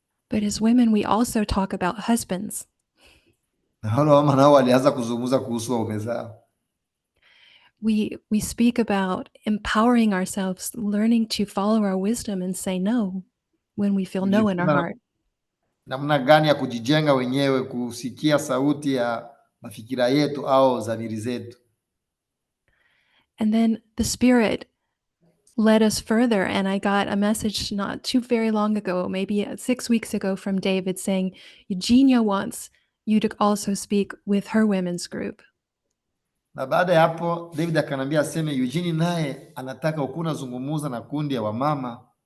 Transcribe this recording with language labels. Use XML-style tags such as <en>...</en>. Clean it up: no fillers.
<en>But as women, we also talk about husbands.</en> <sw>Na wale mama nao walianza kuzungumza kuhusu waume zao.</sw> <en>We speak about empowering ourselves, learning to follow our wisdom and say no when we feel no in our heart.</en> <sw>Namna gani ya kujijenga wenyewe, kusikia sauti ya mafikira yetu au dhamiri zetu.</sw> <en>And then the Spirit led us further. And I got a message not too very long ago, maybe 6 weeks ago, from David saying, Eugenia wants you to also speak with her women's group.</en> <sw>Na baada ya hapo David akanambia aseme Eugene naye anataka ukuna zungumuza na kundi ya wamama.</sw>